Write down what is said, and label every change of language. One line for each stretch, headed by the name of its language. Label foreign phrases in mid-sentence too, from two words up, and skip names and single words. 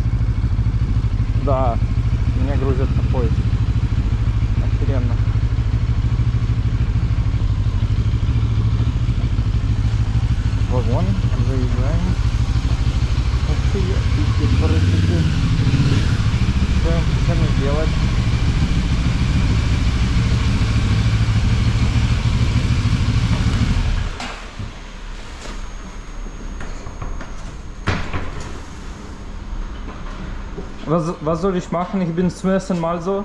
Russian: Да, меня грузят на поезд. Охеренно. Вагон, заезжаем. Что мне делать?
German: Was soll ich machen? Ich bin zum ersten Mal so.